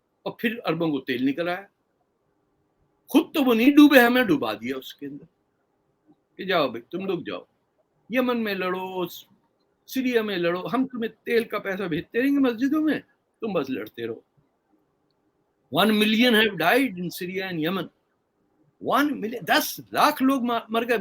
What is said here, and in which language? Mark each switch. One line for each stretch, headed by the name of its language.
Urdu: اور پھر اربوں کو تیل نکل آیا. خود تو وہ نہیں ڈوبے, ہمیں ڈوبا دیا اس کے اندر کہ جاؤ بھائی تم لوگ جاؤ, یمن میں لڑو, سیریا میں لڑو, ہم تمہیں تیل کا پیسہ بھیجتے رہیں گے مسجدوں میں, تم بس لڑتے رہو.
English: 1 million have died in Syria and Yemen.
Urdu: 1 million, 10 lakh لوگ مر گئے.